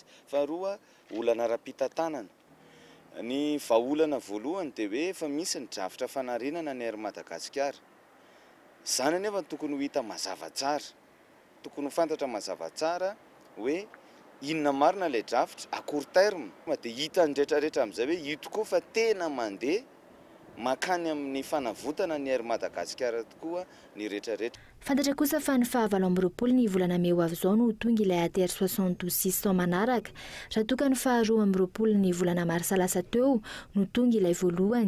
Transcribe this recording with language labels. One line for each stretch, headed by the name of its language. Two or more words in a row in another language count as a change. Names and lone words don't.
Malagasy: Faharoa olana ara-pitantanana. Ny vahaolana voalohany dia hoe efa misy ny drafitra fanarenana ny Air Madagasikara. Zany anefa tokony ho hita mazava tsara. Tokony ho fantatra mazava tsara hoe inona marina ilay drafitra
French: à court terme
Malagasy: dia hita ny rehetrarehetra amin'izay hoe io tokoa fa tena mandeha makany amin'ny fanavotana ny Air Madagasikara tokoa ny rehetrarehetra. Fantatra kosa fa ny 7 ny volana meo avy zao no tonga ilay ATR 72 manaraka. Raha toka ny 12 ny volana marsa lasa teo no tonga ilay voalohany.